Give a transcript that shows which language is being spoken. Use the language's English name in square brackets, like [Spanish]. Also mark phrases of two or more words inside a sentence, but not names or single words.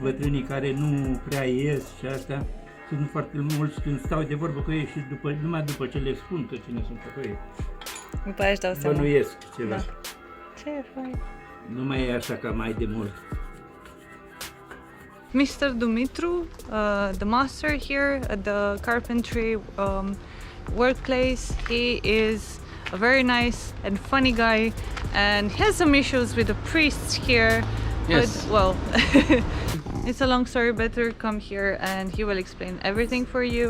[Romanian] bătrânii care nu prea ies și asta. Sunt foarte mulți când stau de vorbă cu ei și numai după ce le spun că cine sunt pe ei. După aia își dau seama. Bănuiesc ceva. Da. Ce fain. Nu mai e așa ca mai de mult. [English] Mr. Dumitru, the master here at the carpentry workplace, he is a very nice and funny guy, and he has some issues with the priests here. Yes. But, well, it's a long story. Better come here and he will explain everything for you.